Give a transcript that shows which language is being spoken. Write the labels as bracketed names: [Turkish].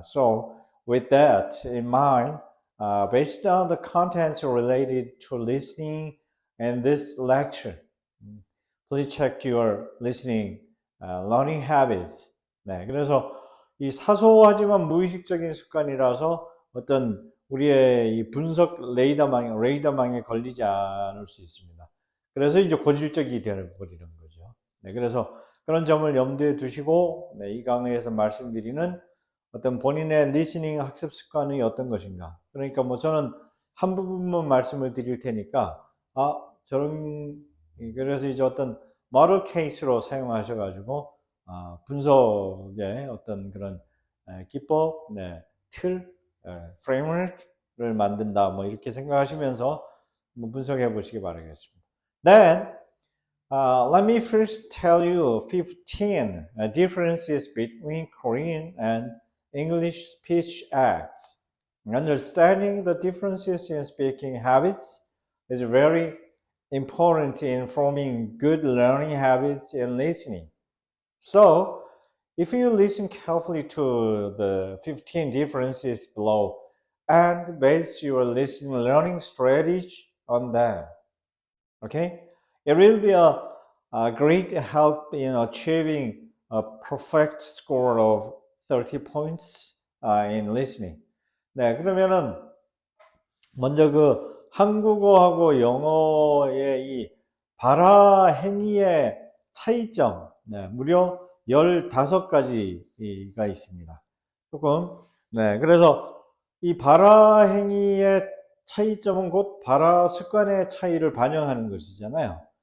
[English] So, with that in mind, based on the contents related to listening and this lecture, please check your listening learning habits. [Korean] 네, 그래서 이 사소하지만 무의식적인 습관이라서 어떤 우리의 이 분석 레이더망에 걸리지 않을 수 있습니다. 그래서 이제 고질적이 되어버리는 거죠. 네, 그래서 그런 점을 염두에 두시고 이 강의에서 말씀드리는 어떤 본인의 리스닝 학습 습관이 어떤 것인가. 그러니까 뭐 저는 한 부분만 말씀을 드릴 테니까 저런 그래서 이제 어떤 모델 케이스로 사용하셔가지고 분석의 어떤 그런 기법, 틀, 프레임워크를 만든다 뭐 이렇게 생각하시면서 한번 분석해 보시기 바라겠습니다. [English] Then let me first tell you 15 differences between Korean and English speech acts. Understanding the differences in speaking habits is very important in forming good learning habits in listening. So, If you listen carefully to the 15 differences below and base your listening learning strategy on them, okay, it will be a great help in achieving a perfect score of 30 points in listening. [Korean] 네, 그러면은 먼저 그 한국어하고 영어의 이 발화행위의 차이점, 네, 무려 15가지가 있습니다. 조금, 네, 그래서 이 발화행위의 차이점은 곧 발화 습관의 차이를 반영하는 것이잖아요.